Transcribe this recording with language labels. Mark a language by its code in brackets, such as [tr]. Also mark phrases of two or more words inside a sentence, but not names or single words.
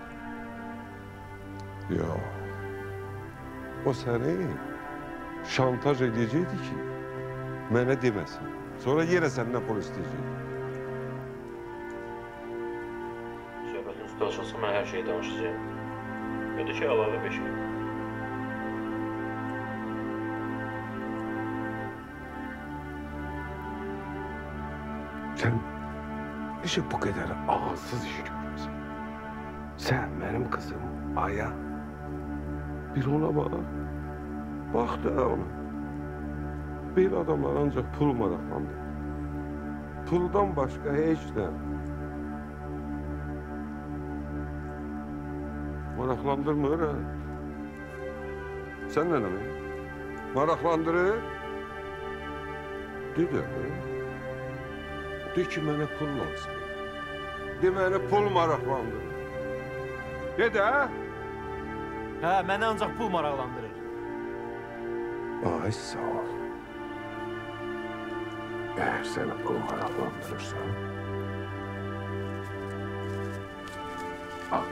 [az] Ya, o səni şantaj edəcəkdi ki, mənə deməsin. Sonra yenə səndən pul istəyəcəkdi. Söhbətin üstü açılsa mən hər şeyi danışacağım. Ödü ki, əlavə 5.000. [tr] Sen işi bu kadar ağızsız iş görüyorsun. Sen benim kızım Aya. Bir ona bak. Bak da ona. [az] Bir adamlar ancak pul maraqlandı. [tr] Puldan başka hiç ne. Maraqlandırmır ha. Sen ne demek? Maraqlandırır. [az] De de. De ki mənə pul lazım. De mənə pul maraqlandırır. De də. Hə, məni ancaq pul maraqlandırır. Ay sağ ol. [tr] Eğer seni pul maraqlandırırsa, al.